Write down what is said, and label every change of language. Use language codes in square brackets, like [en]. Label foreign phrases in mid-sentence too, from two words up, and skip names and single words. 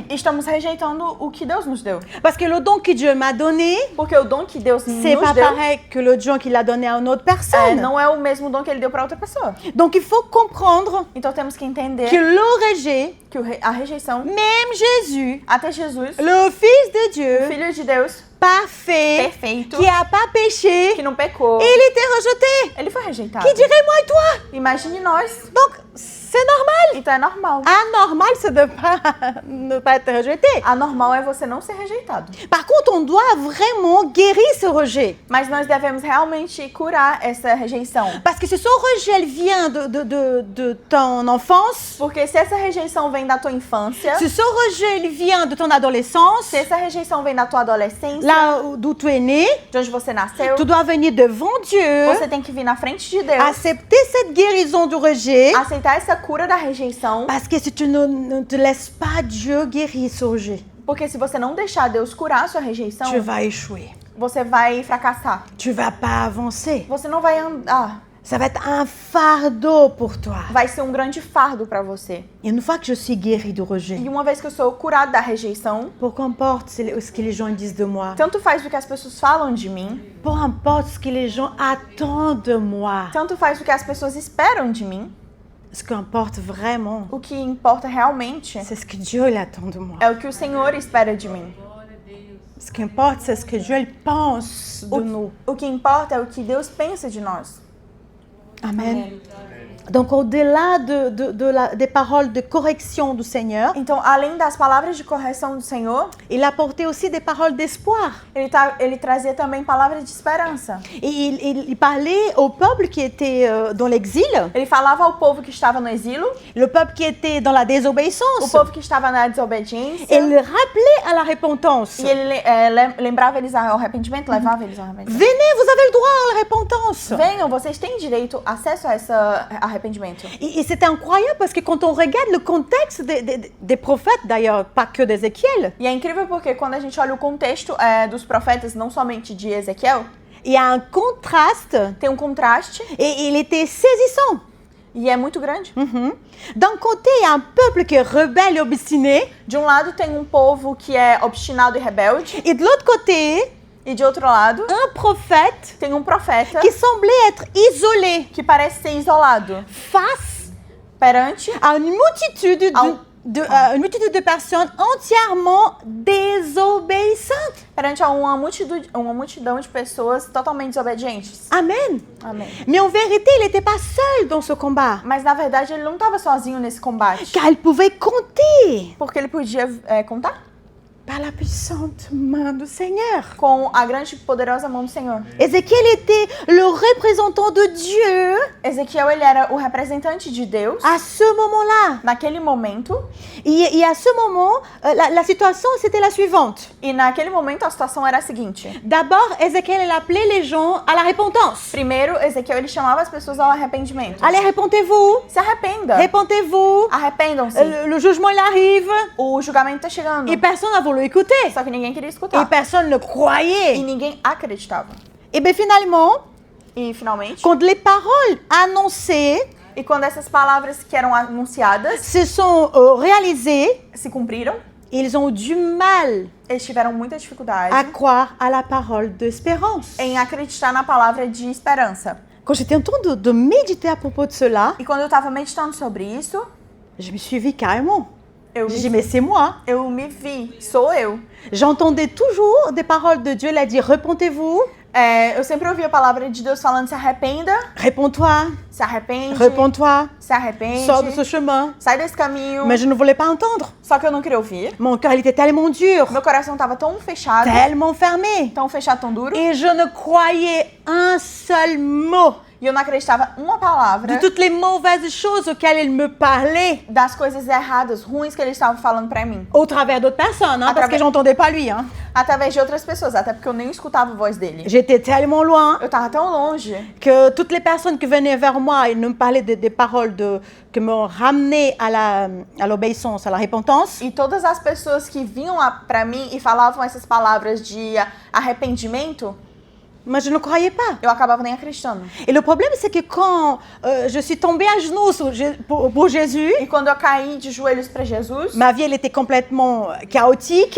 [pt] estamos rejeitando o que Deus nos deu. [fr] Parce que le don que Dieu m'a donné, [pt] Porque o dom que Deus [fr] c'est [pt] nos [fr] pas [pt] deu [fr] pareil que le don qu'il a donné à une autre personne. [pt] não é o mesmo dom que ele deu para outra pessoa. [fr] Donc il faut comprendre [pt] Então temos que entender que [fr] le rejet, [pt] que a rejeição, [fr] même Jésus, [pt] até Jesus, [fr] le Fils de [pt] o [fr] Dieu, [pt] Filho de Deus, [fr] parfait, [pt] perfeito, [fr] qui n'a pas péché, [pt] que não pecou, [fr] il était rejeté. [pt] ele foi rejeitado. [fr] Qui dirait moi et toi? [pt] Imagine nós. [fr] Donc c'est normal. [pt] Então é normal. [fr] Anormal, c'est de pas, ne pas être rejeté. [pt] Anormal é você não ser rejeitado. [fr] Par contre, on doit vraiment guérir ce rejet. [pt] Mas nós devemos realmente curar essa rejeição. [fr] Parce que si ce rejet elle vient de ton enfance, [pt] Porque se essa rejeição vem da tua infância, [fr] si ce rejet il vient de ton adolescence, [pt] se essa rejeição vem da tua adolescência, [fr] là d'où tu es né, [pt] de onde você nasceu, [fr] tu dois venir devant Dieu, [pt] você tem que vir na frente de Deus, [fr] accepter cette guérison du rejet. [pt] aceitar essa cura da rejeição, [fr] Parce que si tu ne te laisses pas Dieu guérir ce rejet, [pt] porque se você não deixar Deus curar a sua rejeição, [fr] tu vas échouer. [pt] você vai fracassar. [fr] Tu vas pas avancer. [pt] Você não vai andar. [fr] Ça va être un fardeau pour toi. [pt] Vai ser um grande fardo para você. [fr] Et une fois que je suis guérie du rejet, [pt] E uma vez que eu sou curada da rejeição, [fr] peu importe ce que les gens disent de moi, [pt] tanto faz o que as pessoas falam de mim, [fr] peu importe ce que les gens attendent de moi, [pt] tanto faz o que as pessoas esperam de mim, [fr] ce qui importe vraiment, [pt] o que importa realmente [fr] c'est ce que Dieu il attend de moi. [pt] é o que o Senhor espera de mim. [fr] Ce qui importe, c'est ce que Dieu il pense de nous. [pt] O que importa é o que Deus pensa de nós. [fr] Amen. Donc, au-delà des paroles de correction du Seigneur, [pt] Então, além das palavras de correção do Senhor, [fr] il apportait aussi des paroles d'espoir. [pt] ele trazia também palavras de esperança. [fr] Et il parlait au peuple qui était dans l'exil, [pt] Ele falava ao povo que estava no exílio, [fr] le peuple qui était dans la [pt] o [fr] désobéissance. [pt] povo que estava na desobediência, [fr] Et il rappelait à la repentance. [pt] e ele lembrava eles ao arrependimento, levava eles ao arrependimento. [fr] Venez, vous avez le droit à la repentance. [pt] Venham, vocês têm direito, acesso a esse arrependimento. [fr] Et c'est incroyable parce que quand on regarde le contexte des prophètes, d'ailleurs, pas que d'Ézéchiel, [pt] E é incrível porque quando a gente olha o contexto dos profetas, não somente de Ezequiel, [fr] il y a un contraste [pt] tem um contraste [fr] et il était saisissant. [pt] e é muito grande. [fr] D'un côté, il y a un peuple qui est rebelle et obstiné, [pt] De um lado tem um povo que é obstinado e rebelde, [fr] et de l'autre côté, [pt] e de outro lado [fr] un prophète [pt] tem um profeta [fr] qui semblait être isolé [pt] que parece ser isolado [fr] face [pt] perante [fr] à une multitude une multitude de personnes entièrement désobéissantes. [pt] perante a uma multidão de pessoas totalmente desobedientes. [fr] Amen. [pt] Amém. [fr] Mais en vérité, il n'était pas seul dans ce combat, [pt] Mas na verdade ele não estava sozinho nesse combate, [fr] car il pouvait compter [pt] porque ele podia contar [fr] par la puissante main du Seigneur. [pt] com a grande e poderosa mão do Senhor. [fr] Ézéchiel était le représentant de Dieu [pt] Ezequiel, ele era o representante de Deus [fr] à ce moment-là. [pt] naquele momento, [fr] Et à ce moment, la situation, c'était la suivante. [pt] e naquele momento a situação era a seguinte. [fr] D'abord, Ézéchiel il appelait les gens à la repentance. [pt] Primeiro, Ezequiel ele chamava as pessoas ao arrependimento. [fr] Allez, repentez-vous. [pt] Se arrependa. [fr] Répentez-vous. [pt] Arrependam-se. [fr] Le jugement, il arrive. [pt] O julgamento tá chegando. [fr] Et personne n'a voulu écouter. [pt] Só que ninguém queria [fr] Et [pt] escutar. [fr] personne ne [pt] E [fr] croyait. [pt] ninguém acreditava. [fr] Et bien finalement, [pt] E finalmente, [fr] quand les paroles annoncées [pt] e quando essas palavras que eram anunciadas [fr] se sont réalisées, [pt] se cumpriram, [fr] ils ont eu du mal [pt] eles tiveram muita dificuldade [fr] à croire à la parole d'espérance. [pt] em acreditar na palavra de esperança. [fr] Quand j'étais en train de méditer à propos de cela, [pt] E quando eu estava meditando sobre isso, [fr] je me suis vue carrément. [pt] Eu [fr] J'ai dit, [pt] me, [fr] mais c'est moi. [pt] eu me vi, sou eu. [fr] J'entendais toujours des paroles de Dieu. Il a dit, repentez-vous, [pt] Eu sempre ouvi a palavra de Deus falando se arrependa, [fr] réponds-toi, [pt] se arrepende, [fr] repends-toi, [pt] se arrepende, [fr] sors de ce chemin. [pt] sai desse caminho. [fr] Mais je ne voulais pas entendre. [pt] Só que eu não queria ouvir. [fr] Mon cœur, il était tellement dur, [pt] Meu coração tava tão fechado, [fr] tellement fermé. [pt] tão fechado, tão duro, [fr] Et je ne croyais un seul mot [pt] e eu não acreditava uma palavra [fr] de toutes les mauvaises choses auxquelles il me parlait [pt] das coisas erradas, ruins que ele estava falando pra mim. [fr] au travers d'autres personnes, hein, parce que j'entendais pas lui. Hein. [pt] Através de outras pessoas, até porque eu nem escutava a voz dele. [fr] J'étais tellement loin [pt] Eu tava tão longe [fr] que toutes les personnes qui venaient vers moi, ils me parlaient des paroles que me ramenaient à l'obéissance, à la repentance. [pt] e todas as pessoas que vinham lá pra mim e falavam essas palavras de arrependimento, [fr] Mais je ne croyais pas. [pt] eu acabava nem acreditando. [fr] Et le problème, c'est que quand je suis tombée à genoux pour Jésus, [pt] E quando eu caí de joelhos pra Jesus, [fr] ma vie, elle était complètement chaotique.